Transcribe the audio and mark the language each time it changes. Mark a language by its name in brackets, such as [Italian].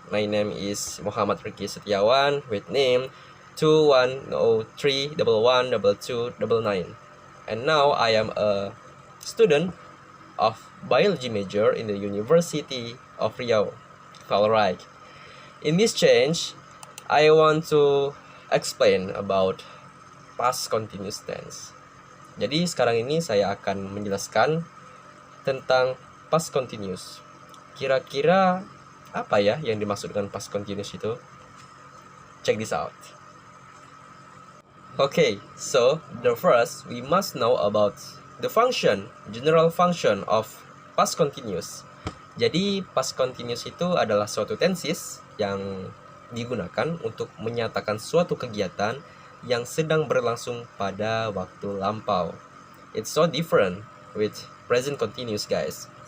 [English] My name is Muhammad Riki Setiawan with name 2103112299. And now I am a student of biology major in the University of Riau. Alright. In this change, I want to explain about past continuous tense. [Indonesian] Jadi sekarang ini saya akan menjelaskan tentang past continuous. Kira-kira apa ya yang dimaksud dengan past continuous itu? [English] Check this out. Okay, so the first we must know about the function, general function of past continuous. [Indonesian] Jadi past continuous itu adalah suatu tenses yang digunakan untuk menyatakan suatu kegiatan yang sedang berlangsung pada waktu lampau. [English] It's so different with present continuous, guys.